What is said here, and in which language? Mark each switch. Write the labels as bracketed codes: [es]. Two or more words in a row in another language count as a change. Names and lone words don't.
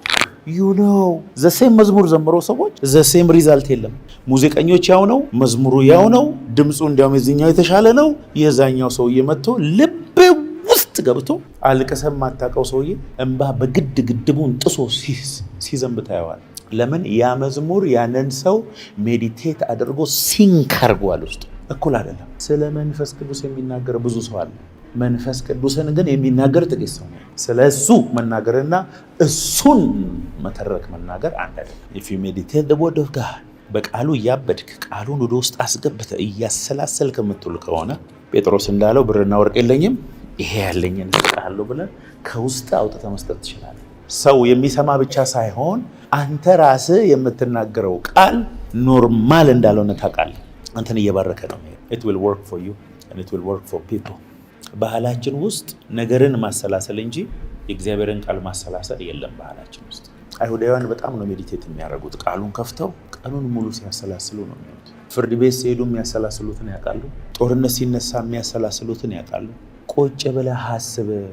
[en] the same [am] መዝሙር ዘምሮ ሰዎች [en] the same result [am] የለም። ሙዚቀኞች ያው ነው፣ መዝሙሩ ያው ነው፣ ድምፁ እንዲያውም የዚህኛው የተሻለ ነው። የዛኛው ሰውዬ መጥቶ ልብ ውስጥ ገብቶ አልቀሰም ማታቀው ሰውዬ እንባ በግድ ግድቡን ጥሶ ሲዘንብ ታየዋል። ለምን? ያ መዝሙር ያንን ሰው ሜዲቴት አድርጎ ሲንክ አድርጓል። ውስጥ እኩል አይደለም። ስለ መንፈስ ቅዱስ የሚናገር ብዙ ሰው አለ። መንፈስ ቅዱስን ግን የሚናገር ጥቂት ሰው ነው። ስለ እሱ መናገርና እሱን መተረክ መናገር አንድ አይደለም። [en] if you meditate the word of God [am] በቃሉ እያበድክ ቃሉን ወደ ውስጥ አስገብተህ እያሰላሰልክ የምትውል ከሆነ ጴጥሮስ እንዳለው ብርና ወርቅ የለኝም ይሄ ያለኝን እሰጥሃለሁ ብለህ ከውስጥ አውጥተህ መስጠት ትችላለህ። ሰው የሚሰማ ብቻ ሳይሆን አንተ ራስህ የምትናገረው ቃል ኖርማል እንዳልሆነ ታውቃለህ። አንተን እየባረከ ነው። [en] it will work for you and it will work for people። [am] ባህላችን ውስጥ ነገርን ማሰላሰል እንጂ የእግዚአብሔርን ቃል ማሰላሰል የለም ባህላችን ውስጥ። አይሁዳውያን በጣም ነው ሜዲቴት የሚያደርጉት። ቃሉን ከፍተው ቀኑን ሙሉ ሲያሰላስሉ ነው የሚሉት። ፍርድ ቤት ሲሄዱ የሚያሰላስሉትን ያውቃሉ። ጦርነት ሲነሳ የሚያሰላስሉትን ያውቃሉ። ቁጭ ብለህ አስብ፣